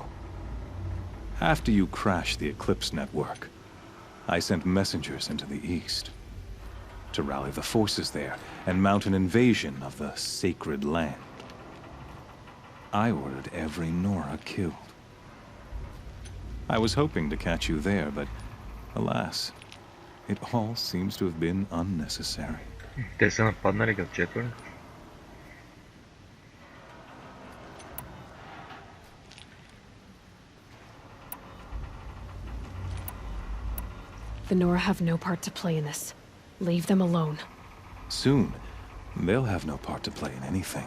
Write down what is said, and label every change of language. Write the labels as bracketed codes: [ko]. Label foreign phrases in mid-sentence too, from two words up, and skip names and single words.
[en] After you crashed the Eclipse network, I sent messengers into the east to rally the forces there and mount an invasion of the sacred land. I ordered every Nora killed. I was hoping to catch you there, but alas, it all seems to have been unnecessary. [bg] Те са нападнали градчето ли? [en] The Nora have no part to play in this. Leave them alone. Soon, they'll have no part to play in anything.